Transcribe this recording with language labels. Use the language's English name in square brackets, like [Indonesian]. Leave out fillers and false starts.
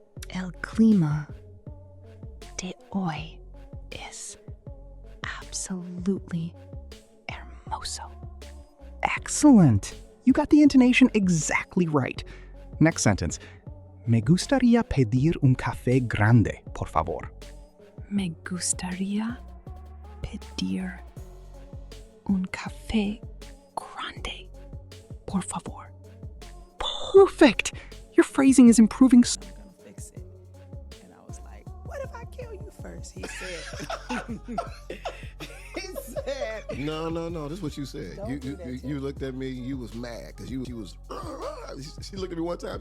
[Spanish] El clima de hoy es [English] absolutely [Spanish] hermoso. [English] Excellent! You got the intonation exactly right. Next sentence. [Spanish] Me gustaría pedir un café grande, por favor. Me gustaría pedir un café grande, por favor. [English] Perfect! Your phrasing is improving so I'm gonna fix it. And I was like, "What if I kill you first?" He said. He said. No. This is what you said. Don't do that, You looked at me. You was mad because you was. She looked at me one time.